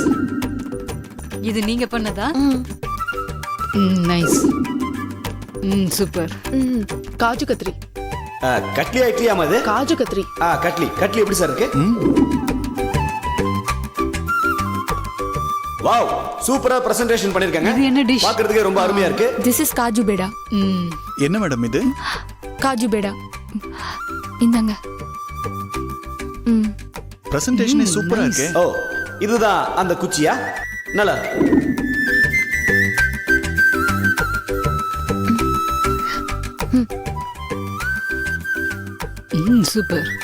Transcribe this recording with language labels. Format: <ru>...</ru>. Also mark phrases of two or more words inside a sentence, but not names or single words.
<ta>இது நீங்க பண்ணதா? நைஸ். சூப்பர். काजू कतरी கட்லியா இட்லியாமா இது? काजू कतरी கட்லி. கட்லி எப்படி சார் இருக்கு? வாவ், சூப்பரா பிரசன்டேஷன் பண்ணிருக்காங்க. இது என்ன dish? பார்க்கிறதுக்கே ரொம்ப அருமையா இருக்கு.</ta> <en>this is काजू बेड़ा.</en> <ta>என்ன மேடம் இது? काजू बेड़ा. இந்தாங்க. பிரசன்டேஷனே சூப்பரா இருக்கு. ஓ, இதுதான் அந்த குச்சியா? நல்லா. சூப்பர்.</ta>